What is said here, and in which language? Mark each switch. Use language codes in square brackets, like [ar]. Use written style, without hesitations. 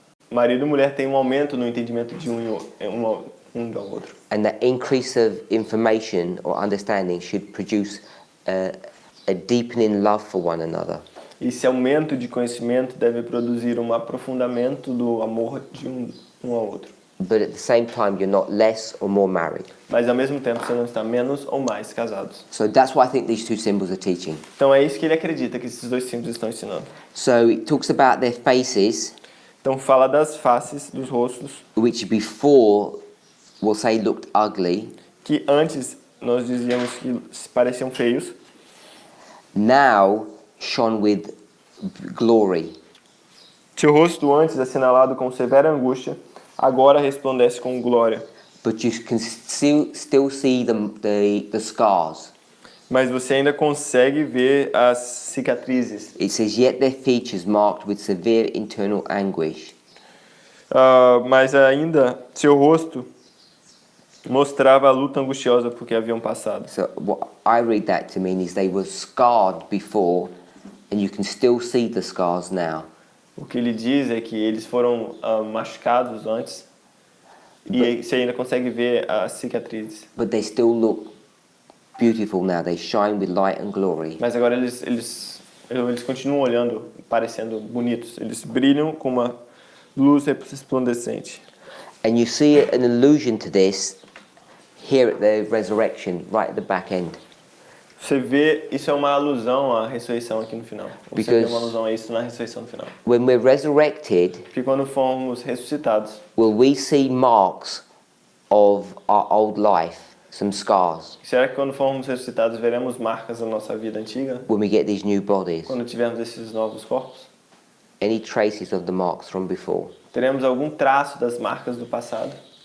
[pt] Marido e mulher têm um aumento no entendimento de um do outro. [en] And that increase of information or understanding should produce a deepening love for one another. [pt] Esse aumento de conhecimento deve produzir um aprofundamento do amor de um ao outro. [en] But at the same time, you're not less or more married. [pt] Mas ao mesmo tempo você não está menos ou mais casados. [en] So that's what I think these two symbols are teaching. [pt] Então é isso que ele acredita que esses dois símbolos estão ensinando. [en] So it talks about their faces, [pt] Então fala das faces, dos rostos, [en] which before we'll say looked ugly. [pt] que antes nós dizíamos que pareciam feios, [en] Now shone with glory. [pt] seu rosto antes assinalado com severa angústia, agora resplandece com glória. [en] But you can still see the scars. [pt] Mas você ainda consegue ver as cicatrizes. [en] It says, yet their features marked with severe internal anguish. [pt] Mas ainda seu rosto mostrava a luta angustiosa porque haviam passado. [en] So what I read that to mean is they were scarred before, and you can still see the scars now. [pt] O que ele diz é que eles foram machucados antes e você ainda consegue ver as cicatrizes. [en] But they still look beautiful now. They shine with light and glory. [pt] Mas agora eles continuam olhando, parecendo bonitos. Eles brilham com uma luz resplandecente. [en] And you see an allusion to this here at the resurrection, right at the back end. [pt] Você vê, isso é uma alusão à ressurreição aqui no final. Você vê uma alusão a isso na ressurreição no final. [en] When we're resurrected, [pt] Porque quando formos ressuscitados, [en] will we see marks of our old life, some scars, [pt] será que quando formos ressuscitados veremos marcas da nossa vida antiga? [en] when we get these new bodies? [pt] Quando tivermos esses novos corpos? [en] Any traces of the marks from before? [pt] Teremos algum traço das marcas do passado?